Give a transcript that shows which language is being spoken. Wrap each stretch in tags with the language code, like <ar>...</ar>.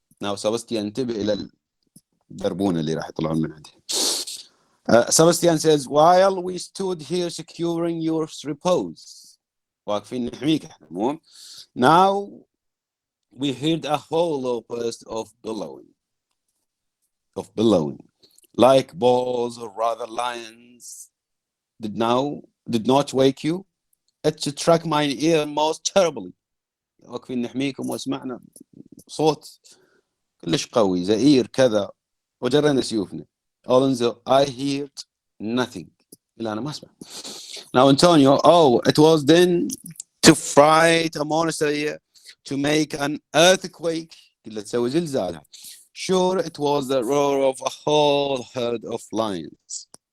<ar>Now Sebastian انتبه إلى الدربون اللي راح يطلعون من عنده.</ar> <en>Sebastian says, while we stood here securing your repose.</en> <ar>واقفين نحميك احنا مو.</ar> <en>Now we heard a hollow burst of bellowing. of billowing, like balls or rather lions, did not wake you. It struck my ear most terribly.</en> <ar>وكفي نحميكم واسمعنا صوت كلش قوي زئير كذا وجرينا سيوفنا.</ar> <en>Although I heard nothing.</en> <ar>إلا أنا ما أسمع.</ar> <en>Now Antonio, it was then to fright a monster, to make an earthquake.</en> <ar>كلها تسوي زلزال.</ar> <en>Sure, it was the roar of a whole herd of lions.</en>